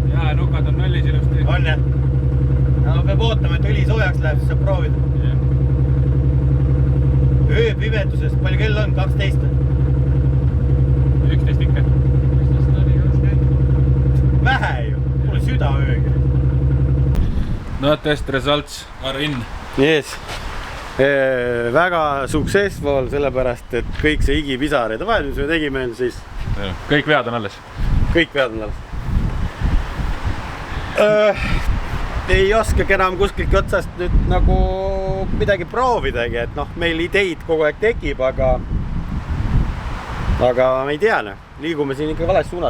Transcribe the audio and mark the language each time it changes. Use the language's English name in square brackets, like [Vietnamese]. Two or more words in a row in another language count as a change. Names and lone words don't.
[Estonian] Jaa, nukad on nullis ilusti. On jah? No peab ootama, et õli soojaks läheb, siis saab proovida. Ööpimeduses, palju kell on? 12? 11 ikka. Vähe ju, mul süda öögi. [English] No test results are in. Yes. [Estonian] Väga successful, sellepärast, et kõik see igipisaride vahel, mis me tegime, siis Kõik vead on alles. kõik vead on alles. Ei oskagi enam kuskilt otsast nüüd nagu midagi proovidagi, et noh, meil ideid kogu aeg tekib, aga ma ei tea, liigume siin ikka vales suunas.